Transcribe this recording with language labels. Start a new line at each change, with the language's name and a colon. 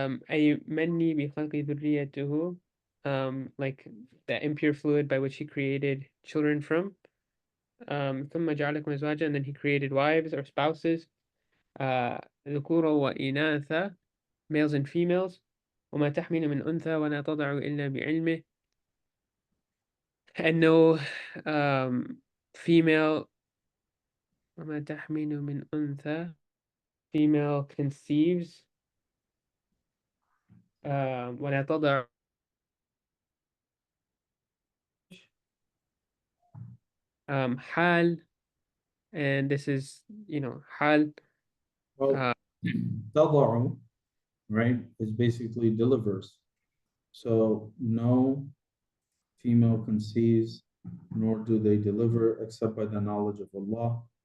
Arabic: أي مني بخلق ذريته,
English: like the impure fluid by which he created children from.
Arabic: ثم جعلكم أزواجا,
English: and then he created wives or spouses,
Arabic: ذكورا وإناثا,
English: males and females.
Arabic: وما تحمل من أنثى ولا تضع إلا بعلمه,
English: and no female,
Arabic: وما تحمل من أنثى,
English: female conceives,
Arabic: ولا تضع, حال,
English: and this is,
Arabic: حال.
English: Well, تضع, right, is basically delivers. So no female conceives, nor do they deliver except by the knowledge of Allah.